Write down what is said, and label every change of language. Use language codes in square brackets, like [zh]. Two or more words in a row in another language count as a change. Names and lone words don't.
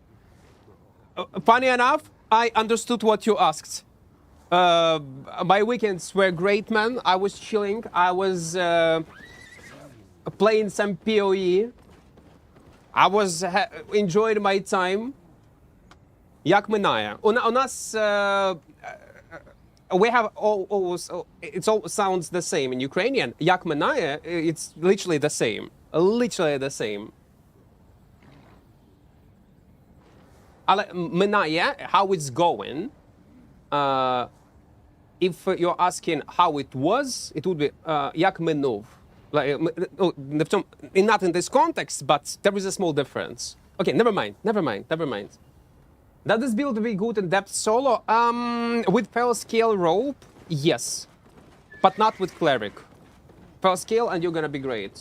[en] Funny enough, I understood what you asked. My weekends were great, man. I was chilling. I was playing some PoE. I was enjoying my time. [uk] Як минає? У нас [en] we have it all sounds the same in Ukrainian. [uk] Як минає, [en] it's literally the same. Literally the same. [uk] Але минає, [en] how it's going. If you're asking how it was, it would be [uk] як минув. [en] Like, not in this context, but there is a small difference. Okay, never mind. Does this build be good in depth solo? With fell scale rope, yes. But not with cleric. Fell scale and you're gonna be great.